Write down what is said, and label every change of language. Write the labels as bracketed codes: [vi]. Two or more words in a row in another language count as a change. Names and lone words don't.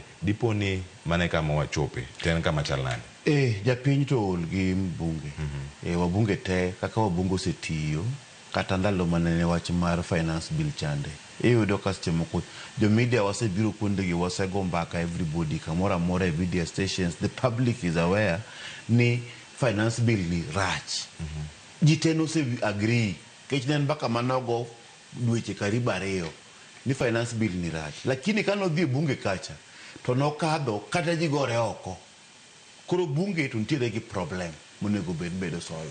[luo] Dipo ni mane kama wachope. Ten kama chal nade. Japiny to ol gi bunge. Wabunge te kaka wabunge osetiyo kata ndalo manene wach mar [en] finance bill [luo] chande. Iyudo ka seche moko jo media wasebiro kuonde gi wasego mbaka everybody kamora amora e [en] media stations, the public is aware [luo] ni [en] finance bill [luo] ni rach. Jiteno se agree kech nen mbaka manogo dweche karibu 2 ni [en] finance bill [luo] ni rach, lakini kano dhi bunge kacha to nokadho kata ji gore oko. Koro bunge to ntiere gi problem monego bedo solve.